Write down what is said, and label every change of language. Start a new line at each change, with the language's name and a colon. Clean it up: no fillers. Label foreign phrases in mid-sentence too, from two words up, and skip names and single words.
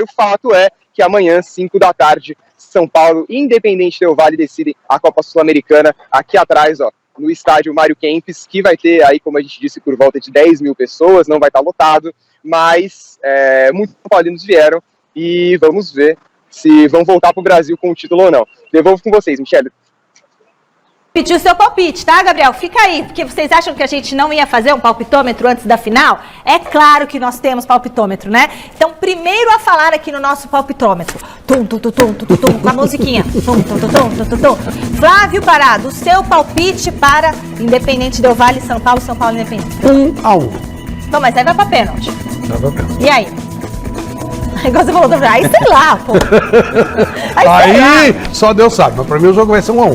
Portuguese: O fato é que amanhã, 5 da tarde, São Paulo e Independente Del Valle decidem a Copa Sul-Americana aqui atrás, ó, no estádio Mário Kempes, que vai ter aí, como a gente disse, por volta de 10 mil pessoas, não vai estar lotado, mas muitos São Paulinos vieram e vamos ver se vão voltar para o Brasil com o título ou não. Devolvo com vocês, Michele. Pedir o seu palpite, tá, Gabriel? Fica aí, porque vocês acham que a gente não ia fazer um palpitômetro antes da final? É claro que nós temos palpitômetro, né? Então, primeiro a falar aqui no nosso palpitômetro. Tum, tum, tum, tum, tum, tum, com a musiquinha. Tum, tum, tum, tum, tum, tum. Flávio Parado, o seu palpite para Independente Del Valle, São Paulo Independente. 1-1. Então, mas aí vai pra pênalti. Vai pra pênalti. E aí? Igual você falou, aí sei lá, pô. Aí só Deus sabe, mas pra mim o jogo vai ser 1-1.